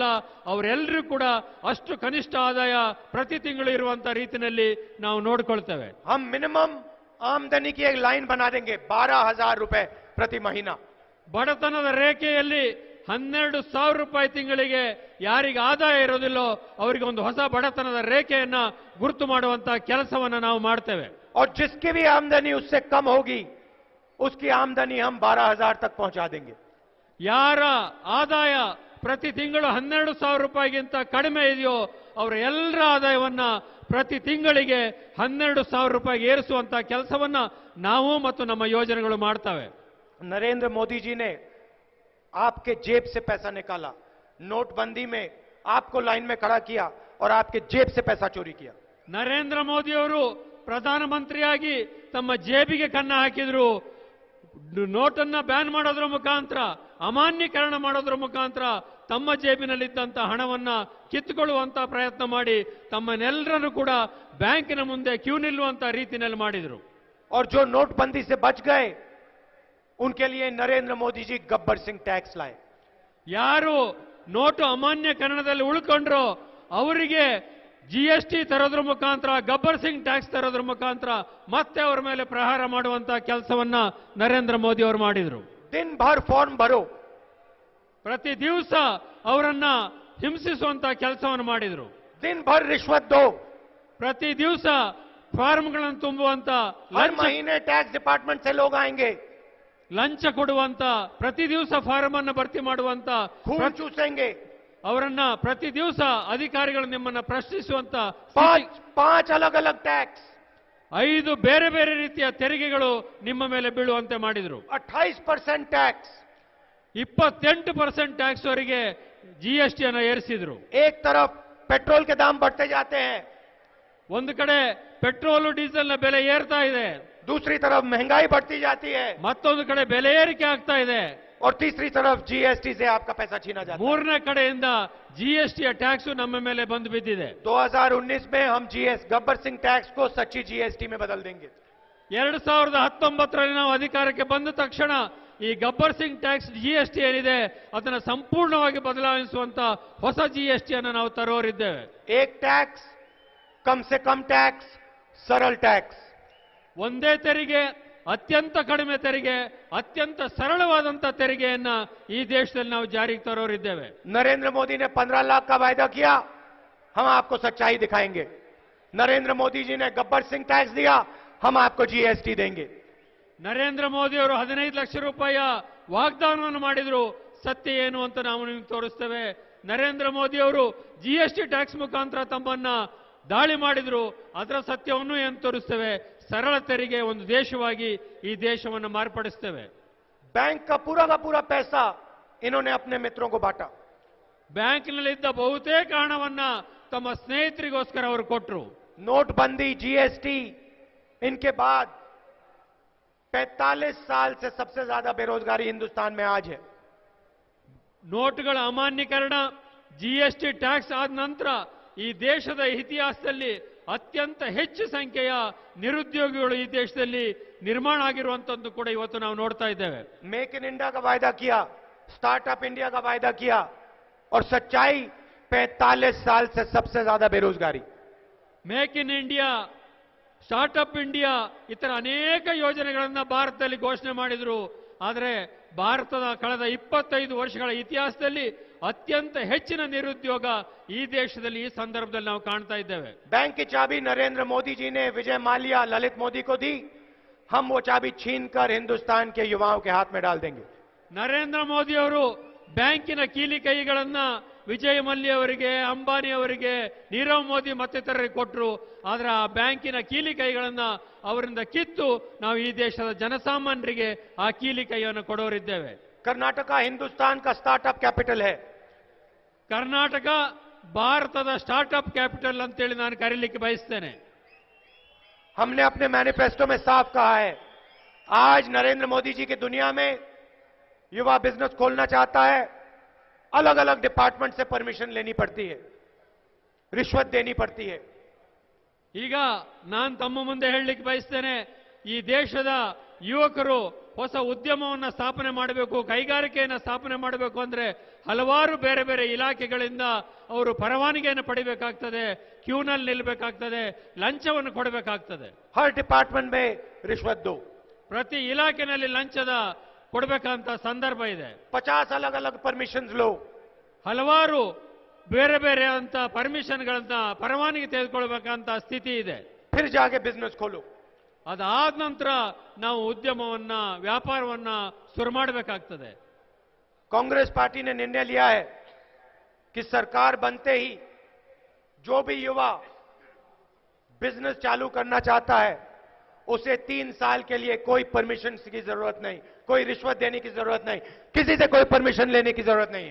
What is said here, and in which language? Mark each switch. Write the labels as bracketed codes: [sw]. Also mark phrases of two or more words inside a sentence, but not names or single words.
[kn] ಅವರೆಲ್ಲರೂ ಕೂಡ ಅಷ್ಟು ಕನಿಷ್ಠ ಆದಾಯ ಪ್ರತಿ ತಿಂಗಳು ಇರುವಂತ ರೀತಿಯಲ್ಲಿ ನಾವು ನೋಡಿಕೊಳ್ತೇವೆ. [hi] हम मिनिमम आमदनी की एक लाइन बना देंगे 12,000 रुपए प्रति महीना. [kn] ಬಡತನದ ರೇಖೆಯಲ್ಲಿ 12,000 ರೂಪಾಯಿ ತಿಂಗಳಿಗೆ ಯಾರಿಗೆ ಆದಾಯ ಇರೋದಿಲ್ಲೋ ಅವರಿಗೆ ಒಂದು ಹೊಸ ಬಡತನದ ರೇಖೆಯನ್ನ ಗುರುತು ಮಾಡುವಂತಹ ಕೆಲಸವನ್ನ ನಾವು ಮಾಡ್ತೇವೆ. [hi] और जिसकी भी आमदनी उससे कम होगी उसकी आमदनी हम 12,000 तक पहुंचा देंगे. [kn] ಯಾರ ಆದಾಯ ಪ್ರತಿ ತಿಂಗಳು 12,000 ರೂಪಾಯಿಗಿಂತ ಕಡಿಮೆ ಇದೆಯೋ ಅವರ ಎಲ್ಲರ ಆದಾಯವನ್ನ ಪ್ರತಿ ತಿಂಗಳಿಗೆ 12,000 ರೂಪಾಯಿಗೆ ಏರಿಸುವಂತಹ ಕೆಲಸವನ್ನ ನಾವು ಮತ್ತು ನಮ್ಮ ಯೋಜನೆಗಳು ಮಾಡ್ತವೆ. [hi] नरेंद्र मोदी जी ने आपके जेब से पैसा निकाला, नोटबंदी में आपको लाइन में खड़ा किया और आपके जेब से पैसा चोरी किया। [kn] ನರೇಂದ್ರ ಮೋದಿಯವರು ಪ್ರಧಾನಮಂತ್ರಿಯಾಗಿ ತಮ್ಮ ಜೇಬಿಗೆ ಕನ್ನ ಹಾಕಿದ್ರು. ನೋಟನ್ನ ಬ್ಯಾನ್ ಮಾಡೋದ್ರ ಮುಖಾಂತರ, ಅಮಾನ್ಯೀಕರಣ ಮಾಡೋದ್ರ ಮುಖಾಂತರ ತಮ್ಮ ಜೇಬಿನಲ್ಲಿದ್ದಂತ ಹಣವನ್ನ ಕಿತ್ತುಕೊಳ್ಳುವಂತ ಪ್ರಯತ್ನ ಮಾಡಿ ತಮ್ಮನ್ನೆಲ್ಲರನ್ನು ಕೂಡ ಬ್ಯಾಂಕಿನ ಮುಂದೆ ಕ್ಯೂ ನಿಲ್ಲುವಂತ ರೀತಿಯಲ್ಲಿ ಮಾಡಿದ್ರು. [hi] और जो नोटबंदी से बच गए उनके लिए नरेंद्र मोदी जी गब्बर सिंह टैक्स लाए। [kn] ಯಾರು ನೋಟು ಅಮಾನ್ಯೀಕರಣದಲ್ಲಿ ಉಳ್ಕೊಂಡ್ರೋ ಅವರಿಗೆ ಜಿಎಸ್ಟಿ ತರೋದ್ರ ಮುಖಾಂತರ, ಗಬ್ಬರ್ ಸಿಂಗ್ ಟ್ಯಾಕ್ಸ್ ತರೋದ್ರ ಮುಖಾಂತರ ಮತ್ತೆ ಅವರ ಮೇಲೆ ಪ್ರಹಾರ ಮಾಡುವಂತ ಕೆಲಸವನ್ನ ನರೇಂದ್ರ ಮೋದಿ ಅವರು ಮಾಡಿದ್ರು. [hi] दिन भर फॉर्म भरो, [kn] ಪ್ರತಿ ದಿವಸ ಅವರನ್ನ ಹಿಂಸಿಸುವಂತ ಕೆಲಸವನ್ನು ಮಾಡಿದ್ರು. [hi] दिन भर रिश्वत दो, [kn] ಪ್ರತಿ ದಿವಸ ಫಾರ್ಮ್ಗಳನ್ನು ತುಂಬುವಂತ, [hi] हर महीने [en] tax department [hi] से लोग आएंगे, [kn] ಲಂಚ ಕೊಡುವಂತ, ಪ್ರತಿ ದಿವಸ ಫಾರ್ಮ್ ಅನ್ನು ಭರ್ತಿ ಮಾಡುವಂತ, [hi] खून चूसेंगे, [kn] ಅವರನ್ನ ಪ್ರತಿ ದಿವಸ ಅಧಿಕಾರಿಗಳು ನಿಮ್ಮನ್ನ ಪ್ರಶ್ನಿಸುವಂತ [hi] पांच अलग अलग टैक्स, [kn] 5 ಬೇರೆ ಬೇರೆ ರೀತಿಯ ತೆರಿಗೆಗಳು ನಿಮ್ಮ ಮೇಲೆ ಬೀಳುವಂತೆ ಮಾಡಿದ್ರು. [hi] 28% टैक्स, [kn] 28% ಟ್ಯಾಕ್ಸ್ ಅವರಿಗೆ ಜಿಎಸ್ಟಿ ಅನ್ನು ಏರಿಸಿದ್ರು. [hi] एक तरफ पेट्रोल के दाम बढ़ते जाते हैं, [kn] ಒಂದು ಕಡೆ ಪೆಟ್ರೋಲ್ ಡೀಸೆಲ್ ನ ಬೆಲೆ ಏರ್ತಾ ಇದೆ, [hi] दूसरी तरफ महंगाई बढ़ती जाती है, [kn] ಮತ್ತೊಂದು ಕಡೆ ಬೆಲೆ ಏರಿಕೆ ಆಗ್ತಾ ಇದೆ, [hi] और तीसरी तरफ जीएसटी से आपका पैसा छीना जाता है। [kn] ಮೂರನೇ ಕಡೆಯಿಂದ ಜಿಎಸ್ಟಿಯ ಟ್ಯಾಕ್ಸ್ ನಮ್ಮ ಮೇಲೆ ಬಂದು ಬಿದ್ದಿದೆ. [hi] 2019 में हम गब्बर सिंह टैक्स को सच्ची जीएसटी में बदल देंगे। [kn] 2019ರಲ್ಲಿ ನಾವು ಅಧಿಕಾರಕ್ಕೆ ಬಂದ ತಕ್ಷಣ ಈ ಗಬ್ಬರ್ ಸಿಂಗ್ ಟ್ಯಾಕ್ಸ್ ಜಿಎಸ್ಟಿ ಏನಿದೆ ಅದನ್ನು ಸಂಪೂರ್ಣವಾಗಿ ಬದಲಾಯಿಸುವಂತ ಹೊಸ ಜಿಎಸ್ಟಿ ಅನ್ನು ನಾವು ತರೋರಿದ್ದೇವೆ. [hi] एक टैक्स, कम से कम टैक्स, सरल टैक्स, [kn] ಒಂದೇ ತೆರಿಗೆ, ಅತ್ಯಂತ ಕಡಿಮೆ ತೆರಿಗೆ, ಅತ್ಯಂತ ಸರಳವಾದಂತ ತೆರಿಗೆಯನ್ನ ಈ ದೇಶದಲ್ಲಿ ನಾವು ಜಾರಿಗೆ ತರೋರಿದ್ದೇವೆ. [hi] नरेंद्र मोदी ने 15 लाख का वायदा किया, हम आपको सच्चाई दिखाएंगे। नरेंद्र मोदी जी ने गब्बर सिंह टैक्स दिया, हम आपको जीएसटी देंगे। [kn] ನರೇಂದ್ರ ಮೋದಿ ಅವರು 15 ಲಕ್ಷ ರೂಪಾಯಿಯ ವಾಗ್ದಾನವನ್ನು ಮಾಡಿದ್ರು, ಸತ್ಯ ಏನು ಅಂತ ನಾವು ನಿಮಗೆ ತೋರಿಸ್ತೇವೆ. ನರೇಂದ್ರ ಮೋದಿ ಅವರು [en] GST tax [kn] ಮುಖಾಂತರ ತಮ್ಮನ್ನ ದಾಳಿ ಮಾಡಿದ್ರು, ಅದರ ಸತ್ಯವನ್ನು ಏನು ತೋರಿಸ್ತೇವೆ. ಸರಳ ತೆರಿಗೆ ಒಂದು ದೇಶವಾಗಿ ಈ ದೇಶವನ್ನು ಮಾರ್ಪಡಿಸ್ತೇವೆ. [hi] बैंक का पूरा पैसा इन्होंने अपने मित्रों को बांटा। [kn] ಬ್ಯಾಂಕಿನಲ್ಲಿದ್ದ ಬಹುತೇಕ ಹಣವನ್ನ ತಮ್ಮ ಸ್ನೇಹಿತರಿಗೋಸ್ಕರ ಅವರು ಕೊಟ್ಟರು. [hi] नोटबंदी, जीएसटी, इनके बाद 45 साल से सबसे ज्यादा बेरोजगारी हिंदुस्तान में आज है। [kn] ನೋಟುಗಳ ಅಮಾನ್ಯೀಕರಣ, [en] GST tax [kn] ಆದ ನಂತರ ಈ ದೇಶದ ಇತಿಹಾಸದಲ್ಲಿ ಅತ್ಯಂತ ಹೆಚ್ಚು ಸಂಖ್ಯೆಯ ನಿರುದ್ಯೋಗಿಗಳು ಈ ದೇಶದಲ್ಲಿ ನಿರ್ಮಾಣ ಆಗಿರುವಂತದ್ದು ಕೂಡ ಇವತ್ತು ನಾವು ನೋಡ್ತಾ ಇದ್ದೇವೆ. [hi] मेक इन इंडिया का वायदा किया, स्टार्टअप इंडिया का वायदा किया, और सच्चाई 45 साल से सबसे ज्यादा बेरोजगारी। [kn] ಮೇಕ್ ಇನ್ ಇಂಡಿಯಾ, ಸ್ಟಾರ್ಟ್ಅಪ್ ಇಂಡಿಯಾ, ಇತರ ಅನೇಕ ಯೋಜನೆಗಳನ್ನ ಭಾರತದಲ್ಲಿ ಘೋಷಣೆ ಮಾಡಿದ್ರು. ಆದರೆ ಭಾರತದ ಕಳೆದ 25 ವರ್ಷಗಳ ಇತಿಹಾಸದಲ್ಲಿ ಅತ್ಯಂತ ಹೆಚ್ಚಿನ ನಿರುದ್ಯೋಗ ಈ ದೇಶದಲ್ಲಿ ಈ ಸಂದರ್ಭದಲ್ಲಿ ನಾವು ಕಾಣ್ತಾ ಇದ್ದೇವೆ. [hi] बैंक की चाबी नरेंद्र मोदी जी ने विजय माल्या, ललित मोदी को दी, हम वो चाबी छीनकर हिंदुस्तान के युवाओं के हाथ में डाल देंगे। [kn] ನರೇಂದ್ರ ಮೋದಿ ಅವರು ಬ್ಯಾಂಕಿನ ಕೀಲಿ ಕೈಗಳನ್ನ ವಿಜಯ್ ಮಲ್ಯ ಅವರಿಗೆ, ಅಂಬಾನಿ ಅವರಿಗೆ, ನೀರವ್ ಮೋದಿ ಮತ್ತಿತರರಿಗೆ ಕೊಟ್ಟರು. ಆದ್ರೆ ಆ ಬ್ಯಾಂಕಿನ ಕೀಲಿ ಕೈಗಳನ್ನ ಅವರಿಂದ ಕಿತ್ತು ನಾವು ಈ ದೇಶದ ಜನಸಾಮಾನ್ಯರಿಗೆ ಆ ಕೀಲಿ ಕೈಯನ್ನು ಕೊಡೋರಿದ್ದೇವೆ. [hi] कर्नाटका हिंदुस्तान का [en] startup capital [hi] है। [kn] ಕರ್ನಾಟಕ ಭಾರತದ [en] startup capital [kn] ಅಂತೇಳಿ ನಾನು ಕರೀಲಿಕ್ಕೆ ಬಯಸ್ತೇನೆ. [hi] हमने अपने मैनिफेस्टो में साफ कहा है, आज नरेंद्र मोदी जी की दुनिया में युवा बिजनेस खोलना चाहता है, अलग अलग डिपार्टमेंट से परमिशन लेनी पड़ती है, रिश्वत देनी पड़ती है। [kn] ಈಗ ನಾನು ತಮ್ಮ ಮುಂದೆ ಹೇಳಲಿಕ್ಕೆ ಬಯಸ್ತೇನೆ, ಈ ದೇಶದ ಯುವಕರು ಹೊಸ ಉದ್ಯಮವನ್ನು ಸ್ಥಾಪನೆ ಮಾಡಬೇಕು, ಕೈಗಾರಿಕೆಯನ್ನು ಸ್ಥಾಪನೆ ಮಾಡಬೇಕು ಅಂದ್ರೆ ಹಲವಾರು ಬೇರೆ ಬೇರೆ ಇಲಾಖೆಗಳಿಂದ ಅವರು ಪರವಾನಗಿಯನ್ನು ಪಡಿಬೇಕಾಗ್ತದೆ, ಕ್ಯೂನಲ್ಲಿ ನಿಲ್ಲಬೇಕಾಗ್ತದೆ, ಲಂಚವನ್ನು ಕೊಡಬೇಕಾಗ್ತದೆ. [hi] हर डिपार्टमेंट में रिश्वत दो। [kn] ಪ್ರತಿ ಇಲಾಖೆಯಲ್ಲಿ ಲಂಚದ ಕೊಡಬೇಕಂತ ಸಂದರ್ಭ ಇದೆ. [hi] 50 अलग अलग परमिशन लो, [kn] ಹಲವಾರು ಬೇರೆ ಬೇರೆ ಅಂತ ಪರ್ಮಿಷನ್ಗಳನ್ನ ಪರವಾನಗಿ ತೆಗೆದುಕೊಳ್ಬೇಕಂತ ಸ್ಥಿತಿ ಇದೆ. [hi] फिर जाके बिजनेस खोलो। [kn] ಅದಾದ ನಂತರ ನಾವು ಉದ್ಯಮವನ್ನ, ವ್ಯಾಪಾರವನ್ನ ಶುರು ಮಾಡಬೇಕಾಗ್ತದೆ. [hi] कांग्रेस पार्टी ने निर्णय लिया है कि सरकार बनते ही जो भी युवा बिजनेस चालू करना चाहता है उसे 3 साल के लिए कोई परमिशन की जरूरत नहीं, कोई रिश्वत देने की जरूरत नहीं, किसी से कोई परमिशन लेने की जरूरत नहीं है।